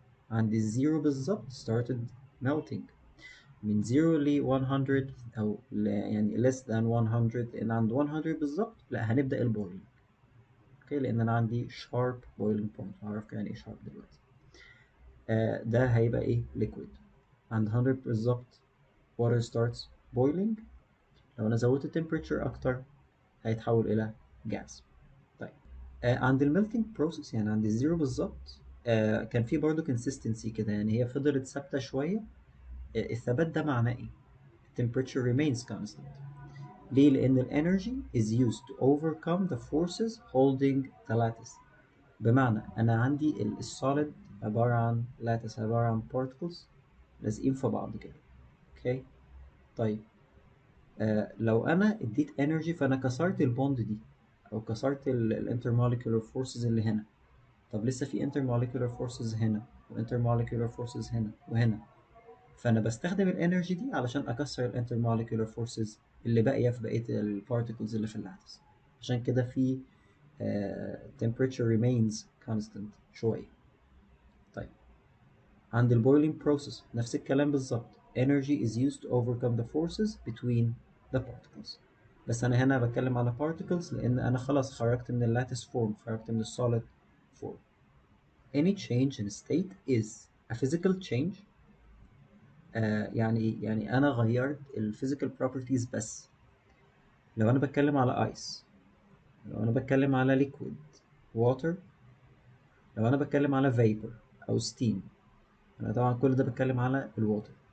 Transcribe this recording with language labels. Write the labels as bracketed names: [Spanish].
[Arabic] عند الزيرو بالظبط started melting. من 0 ل 100 أو يعني less than 100، لأن عند 100 بالظبط لا هنبدأ البويلنج. أوكي، لأن أنا عندي sharp boiling point، هعرف يعني إيه sharp دلوقتي. ده هيبقى إيه؟ liquid. عند 100 بالظبط [English] water starts boiling. [Arabic] لو أنا زودت التمبريتشر أكتر هيتحول إلى gas. طيب عند الميلتنج بروسيس يعني عند الزيرو بالظبط كان في برضه consistency كده، يعني هي فضلت ثابتة شوية. الثبات ده معناه إيه؟ [English] temperature remains constant. [Arabic] ليه؟ لأن ال [English] energy is used to overcome the forces holding the lattice. [Arabic] بمعنى أنا عندي السوليد عبارة عن lattice، عبارة عن particles لازقين في بعض كده. اوكي طيب لو انا اديت انرجي فانا كسرت البوند دي او كسرت الانترموليكولار فورسز اللي هنا. طب لسه في intermolecular forces هنا وintermolecular forces هنا وهنا، فأنا بستخدم الانرجي دي علشان أكسر الانترموليكولار فورسز اللي باقية في بقية البارتكلز اللي في اللاتس. عشان كده في [English] temperature remains constant [Arabic] شوية. طيب عند ال boiling process نفس الكلام بالظبط. [English] energy is used to overcome the forces between the particles. [Arabic] بس أنا هنا بتكلم على particles لأن أنا خلاص خرجت من اللاتس form، خرجت من الsolid form. [English] Any change in state is a physical change. [Arabic] يعني إيه؟ يعني أنا غيرت ال physical properties بس. لو أنا بتكلم على ice، لو أنا بتكلم على liquid water، لو أنا بتكلم على vapor أو steam، أنا طبعا كل ده بتكلم على الwater.